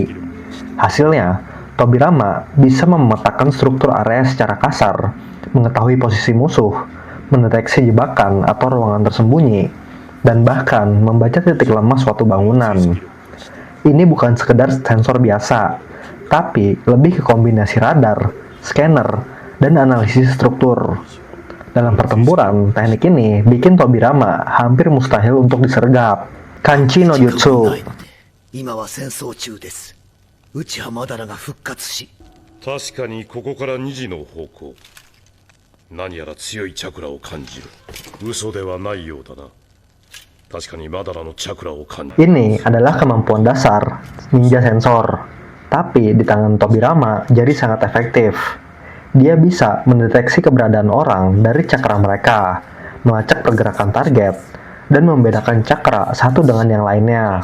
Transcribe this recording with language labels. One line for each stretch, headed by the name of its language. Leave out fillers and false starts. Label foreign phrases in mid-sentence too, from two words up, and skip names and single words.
Indonesian: Hasilnya, Tobirama bisa memetakan struktur area secara kasar, mengetahui posisi musuh, mendeteksi jebakan atau ruangan tersembunyi, dan bahkan membaca titik lemah suatu bangunan. Ini bukan sekedar sensor biasa, tapi lebih ke kombinasi radar, scanner, dan analisis struktur. Dalam pertempuran, teknik ini bikin Tobirama hampir mustahil untuk disergap.
Japanese: 感知の術. 今は戦争中です。内葉マダラが復活し、確かにここから2時の方向。何やら強いチャクラを感じる。嘘ではないようだな。確かにマダラのチャクラを感じる。
Indonesian: Ini adalah kemampuan dasar ninja sensor, tapi di tangan Tobirama jadi sangat efektif. Dia bisa mendeteksi keberadaan orang dari cakra mereka, melacak pergerakan target, dan membedakan cakra satu dengan yang lainnya.